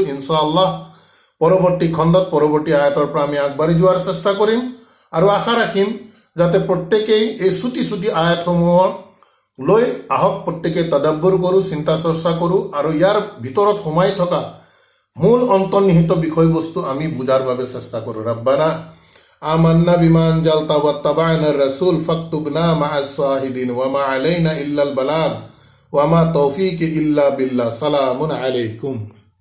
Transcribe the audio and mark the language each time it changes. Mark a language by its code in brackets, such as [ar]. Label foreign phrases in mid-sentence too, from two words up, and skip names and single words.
[as] ইনশাআল্লাহ পৰৱৰ্তী খণ্ডত, পৰৱৰ্তী আয়াতৰ পৰা আমি আগবাঢ়ি যোৱাৰ চেষ্টা কৰিম, আৰু আশা ৰাখিম যাতে প্ৰত্যেকেই এই চুটি চুটি আয়াতসমূহৰ লৈ আহক, প্ৰত্যেকে তদাব্বুৰ কৰোঁ, চিন্তা চৰ্চা কৰোঁ, আৰু ইয়াৰ ভিতৰত সোমাই থকা মূল অন্তৰ্নিহিত বিষয়বস্তু আমি বুজাৰ বাবে চেষ্টা কৰোঁ। [ar] ربنا آمنا بما أنزلت واتبعنا الرسول فاكتبنا مع الشاهدين وما علينا إلا البلاغ وما توفيقي إلا بالله. سلام عليكم.